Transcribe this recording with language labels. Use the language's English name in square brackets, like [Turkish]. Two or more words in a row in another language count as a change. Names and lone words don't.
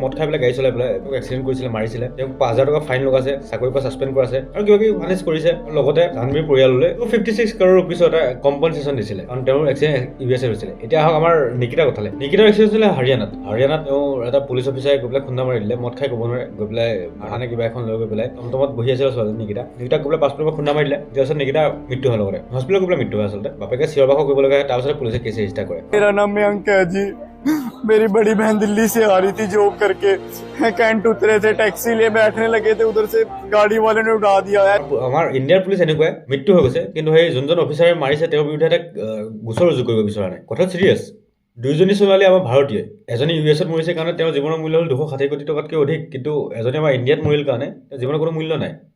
[Assamese] মদ খাই পেলাই গাড়ী চলাই পেলাই তেওঁক এক্সিডেণ্ট কৰিছিলে মাৰিছিলে তেওঁক 5,000 টকা ফাইন লগাইছে চাকৰিৰ পৰা ছাছপেণ্ড কৰাইছে আৰু কিবা কিবি পানিছ কৰিছে আৰু লগতে জাহ্নৱীৰ পৰিয়াললৈ 56 [English] crore rupees [Assamese] এটা কম্পনচেশ্যন দিছিলে কাৰণ তেওঁৰ এক্সিডেণ্ট ইউএছএ হৈছিলে এতিয়া আহক আমাৰ নিকিতাৰ কথালে নিকিতাৰ এক্সিডেণ্ট হৈছিলে হাৰিয়ানাত তেওঁ এটা পুলিচ অফিচাৰে গৈ পেলাই খুন্দা মাৰি দিলে মদ খাই ক'ব নোৱাৰে গৈ পেলাই ভাড়ানে কিবা এখন লৈ গৈ পেলাই টমটমত বহি আছিল ছোৱালী নিকিতাক গৈ পেলাই পাছপৰ্টৰ পৰা খুন্দা মাৰি দিলে তাৰপিছত নিকিতা মৃত্যু হোৱাৰ লগতে হস্পিটেলত গৈ পেলাই মৃত্যু হয় আচলতে বাপেকে চিঞৰ বাখৰ কৰিব লগা হয় তাৰপিছত পুলিচে কেছ ৰেজিষ্টাৰ কৰে [Hindi] मेरा नाम मयंक है जी मेरी बड़ी बहन दिल्ली से आ रही थी जॉब करके कैंट उतरे थे टैक्सी लिए बैठने लगे थे उधर से गाड़ी वाले ने उड़ा दिया है [Assamese] আমাৰ ইণ্ডিয়াৰ পুলিচ এনেকুৱাই মৃত্যু হৈ গৈছে কিন্তু সেই যোনজন অফিচাৰে মাৰিছে তেওঁৰ বিৰুদ্ধে এটা গোচৰ ৰুজু কৰিব বিচৰা নাই কথা চিৰিয়াছ দুইজনী ছোৱালী আমাৰ ভাৰতীয় এজনী ইউএছত মৰিছে কাৰণে তেওঁৰ জীৱনৰ মূল্য হ'ল 260 কোটি টকাতকৈ অধিক কিন্তু এজনী আমাৰ ইণ্ডিয়াত মৰিল কাৰণে তেওঁৰ জীৱনৰ কোনো মূল্য নাই